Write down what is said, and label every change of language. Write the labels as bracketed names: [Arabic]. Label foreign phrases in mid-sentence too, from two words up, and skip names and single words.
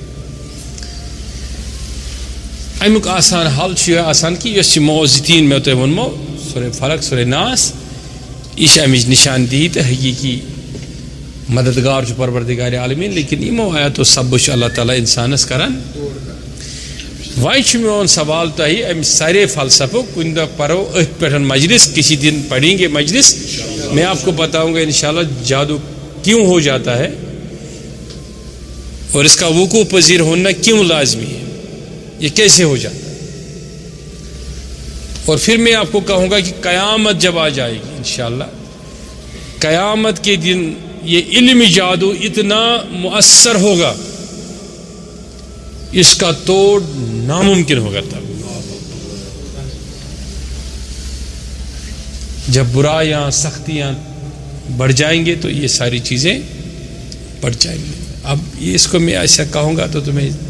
[Kashmiri] امیُک آسان حل چھُ یہِ آسان کہِ یۄس یہِ معوذتیٖن مےٚ تۄہہِ ووٚنمو سورے فلق سورے ناس یہِ چھِ امِچ نشاندہی تہٕ حقیٖقی مددگار چھُ پروردگارِ عالمیٖن لیکن یِمو آیاتو سببہٕ چھُ اللہ تعالیٰ انسانس کران وۄنۍ چھُ میون سوال تۄہہِ امہِ سارے فلسفُک کُنہِ دۄہ پرو أتھۍ پٮ۪ٹھ [Urdu] مجلس کسی دن پڑھیں گے مجلس میں آپ کو بتاؤں گا انشاءاللہ جادو کیوں ہو جاتا ہے اور اس کا وقوع پذیر ہونا کیوں لازمی ہے یہ کیسے ہو جاتا ہے اور پھر میں آپ کو کہوں گا کہ قیامت جب آ جائے گی انشاءاللہ قیامت کے دن یہ علمی جادو اتنا مؤثر ہوگا اس کا توڑ ناممکن ہوگا تب جب برائیاں سختیاں بڑھ جائیں گے تو یہ ساری چیزیں بڑھ جائیں گی اب اس کو میں ایسا کہوں گا تو تمہیں